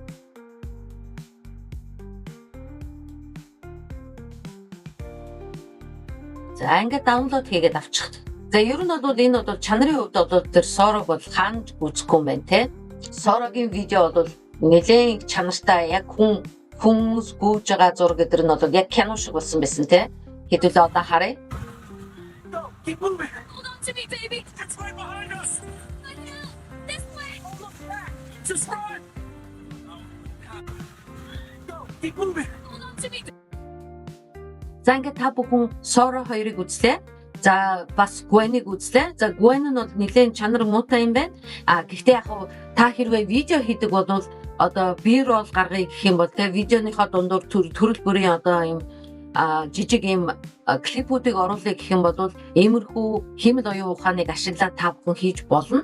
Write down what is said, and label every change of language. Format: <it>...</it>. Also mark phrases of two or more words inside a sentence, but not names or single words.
<mn>За ингээд download хийгээд авчих. За ер нь бол энэ бол чанарын хувьд бол тэр Sora бол хаанч үзэхгүй юм байна те. Sora-гийн видео бол нэлээд чанартай яг хүмүүс гүйж байгаа зураг гэдэг нь бол яг кино шиг болсон байсан те. Хэдүүлээ одоо харъя.</mn> <en>Keep moving. Hold on to me, baby. It's right behind us. I know. This way. Oh, look back. Just run. Go. Keep moving. Hold on to me.</en> <mn>За ингээд та бүхэн Sora 2-ыг үзлээ. За бас Gwen-ыг үзлээ. За Gwen нь бол нэлээд чанар муутай юм байна. Гэхдээ яг та хэрвээ видео хийдэг бол одоо B-roll гаргая гэх юм бол те видеоныхоо дундуур төрөл бүрийн одоо юм жижиг юм клипүүдийг оруулах гэх юм бол иймэрхүү хиймэл оюун ухааныг ашиглаад та бүхэн хийж болно.</mn>